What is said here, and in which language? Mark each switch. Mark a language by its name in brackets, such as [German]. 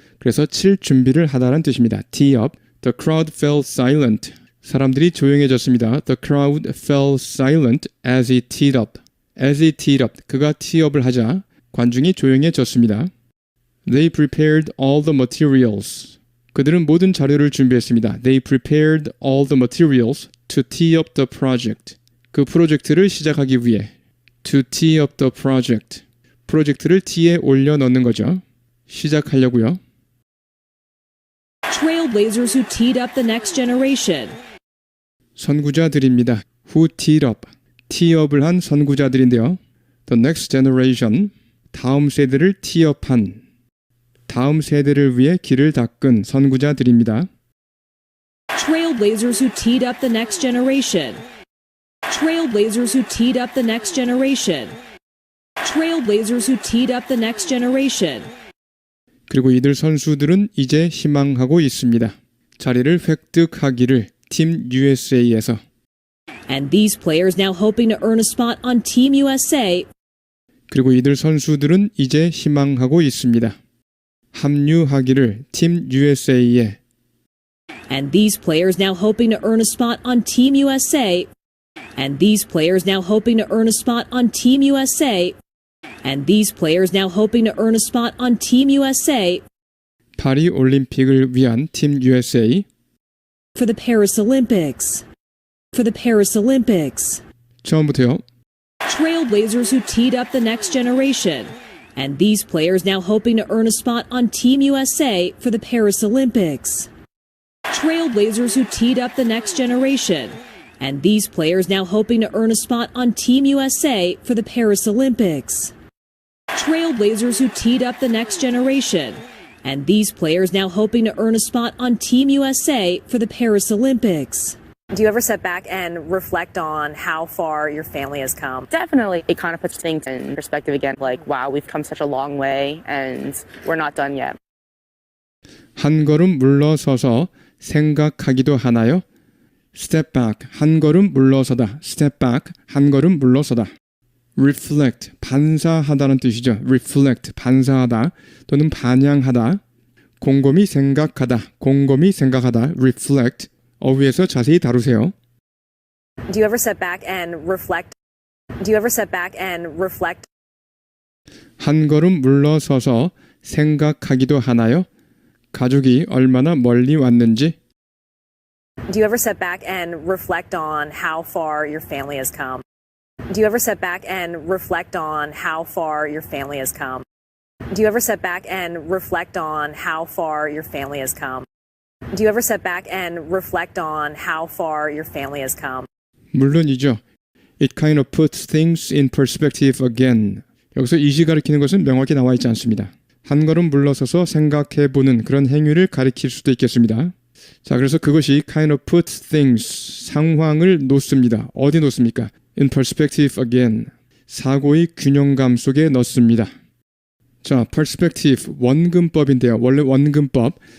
[Korean] 그래서 칠 준비를 하다라는 뜻입니다. [English] Tee-up. The crowd fell silent. [Korean] 사람들이 조용해졌습니다. [English] The crowd fell silent as he teed up. As he teed up. [Korean] 그가 티업을 하자 관중이 조용해졌습니다. [English] They prepared all the materials. [Korean] 그들은 모든 자료를 준비했습니다. [English] They prepared all the materials to tee up the project. [Korean] 그 프로젝트를 시작하기 위해 [English] to tee up the project. [Korean] 프로젝트를 티에 올려놓는 거죠. 시작하려고요. [English] Trailblazers who teed up the next generation. [Korean] 선구자들입니다. [English] Who teed up. [Korean] 티업을 한 선구자들인데요. [English] The next generation. [Korean] 다음 세대를 티업한. 다음 세대를 위해 길을 닦은 선구자들입니다. [English] Trailblazers who teed up the next generation. Trailblazers who teed up the next generation. Trailblazers who teed up the next generation. [Korean] 그리고 이들 선수들은 이제 희망하고 있습니다. 자리를 획득하기를 팀 USA에서. [English] And these players now hoping to earn a spot on Team USA. [Korean] 그리고 이들 선수들은 이제 희망하고 있습니다. 합류하기를 팀 USA에. [English] And these players now hoping to earn a spot on Team USA. And these players now hoping to earn a spot on Team USA. And these players now hoping to earn a spot on Team USA. [Korean] 파리 올림픽을 위한 팀 USA. [English] For the Paris Olympics. For the Paris Olympics. [Korean] 처음부터요. [English] Trailblazers who teed up the next generation. And these players now hoping to earn a spot on Team USA for the Paris Olympics. Trailblazers who teed up the next generation. And these players now hoping to earn a spot on Team USA for the Paris Olympics. Trailblazers who teed up the next generation. And these players now hoping to earn a spot on Team USA for the Paris Olympics. Do you ever sit back and reflect on how far your family has come? Definitely, it kind of puts things in perspective again. Like, wow, we've come such a long way and we're not done yet. [Korean] 한 걸음 물러서서 생각하기도 하나요? [English] Step back, [Korean] 한 걸음 물러서다. Step back, 한 걸음 물러서다. Reflect, 반사하다는 뜻이죠. Reflect, 반사하다 또는 반향하다. 곰곰이 생각하다, 곰곰이 생각하다. Reflect, 어휘에서 자세히 다루세요. [English] Do you ever sit back and reflect? Do you ever sit back and reflect? [Korean] 한 걸음 물러서서 생각하기도 하나요? 가족이 얼마나 멀리 왔는지. [English] Do you ever sit back and reflect on how far your family has come? Do you ever sit back and reflect on how far your family has come? Do you ever sit back and reflect on how far your family has come? Do you ever sit back and reflect on how far your family has come? [Korean] 물론이죠. [English] It kind of puts things in perspective again. [Korean] 여기서 이시 가리키는 것은 명확히 나와 있지 않습니다. 한 걸음 물러서서 생각해보는 그런 행위를 가리킬 수도 있겠습니다. 자, 그래서 그것이 [English] kind of puts things, [Korean] 상황을 놓습니다. 어디 놓습니까? [English] In perspective again. [Korean] 사고의 균형감 속에 넣습니다. 자, perspective, 원근법인데요. 원래 원근법.